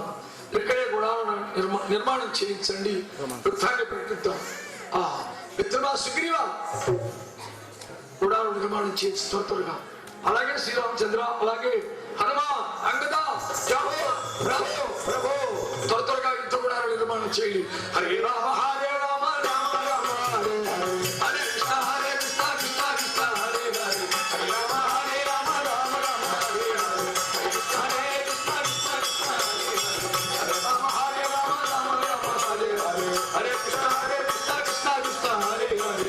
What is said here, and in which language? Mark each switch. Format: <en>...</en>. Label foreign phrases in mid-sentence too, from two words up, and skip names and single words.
<te>ఇక్కడే గుడాలను నిర్మాణం చేయించండి, యుద్ధాన్ని ప్రకటిద్దాం. మిత్రమా సుగ్రీవా, గుడాలను నిర్మాణం చేయించి త్వరగా. అలాగే శ్రీరామచంద్ర, అలాగే హనుమ, అంగద, ప్రభు త్వరగా యుద్ధ గుడాలను నిర్మాణం చేయండి.</te> <sa>హరే రామ హరే రామ రామ రామ హరే హరే, హరే కృష్ణ హరే కృష్ణ కృష్ణ కృష్ణ హరే హరే. హరే రామ హరే రామ రామ రామ హరే హరే, హరే కృష్ణ హరే కృష్ణ కృష్ణ కృష్ణ హరే హరే. హరే రామ హరే రామ రామ రామ హరే హరే, హరే కృష్ణ హరే కృష్ణ కృష్ణ కృష్ణ హరే హరే.</sa>